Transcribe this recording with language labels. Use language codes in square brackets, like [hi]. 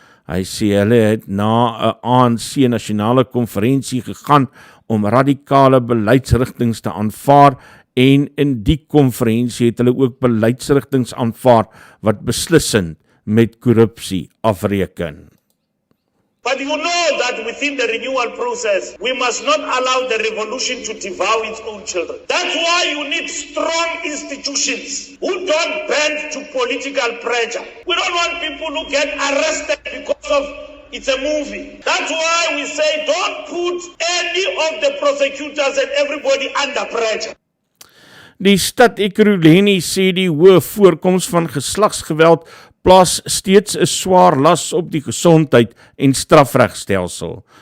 [af] Hy sê hulle het na 'n ANC nasionale konferensie gegaan om radikale beleidsrigtings te aanvaar en in die konferensie het hulle ook beleidsrigtings aanvaar wat beslissend met korrupsie afreken. [en] But you know that within the renewal process, we must not allow the revolution to devour its own children. That's why you need strong institutions who don't bend to political pressure. We don't want people who get arrested because of it's a movie. That's why we say don't put any of the prosecutors and everybody under pressure. [af] Die stad Ekurhuleni sê die hoë voorkoms van geslagsgeweld plaas steeds 'n swaar las op die gesondheid en strafregstelsel.